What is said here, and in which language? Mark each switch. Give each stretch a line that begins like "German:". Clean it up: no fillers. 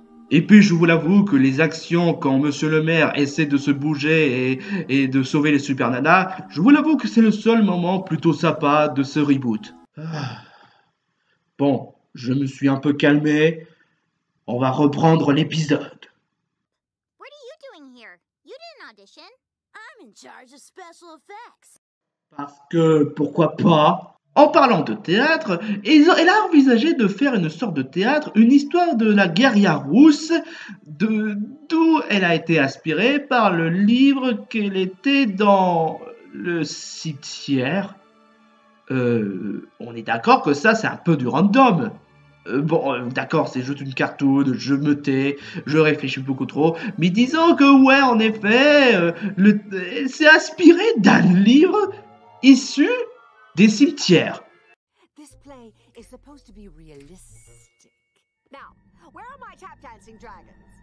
French: Et puis je vous l'avoue que les actions quand Monsieur le maire essaie de se bouger et de sauver les super nanas, je vous l'avoue que c'est le seul moment plutôt sympa de ce reboot. Bon, je me suis un peu calmé, on va reprendre l'épisode.
English: What are you doing here? You didn't audition. I'm in charge of special effects.
French: Parce que, pourquoi pas? En parlant de théâtre, elle a envisagé de faire une sorte de théâtre, une histoire de la guerrière rousse, d'où elle a été inspirée par le livre qu'elle était dans le cimetière. On est d'accord que ça, c'est un peu du random. D'accord, c'est juste une cartoon, je me tais, je réfléchis beaucoup trop, mais disons que ouais, en effet, c'est inspiré d'un livre issu des cimetières.
English: This play is supposed to be realistic. Now, where are my tap dancing dragons?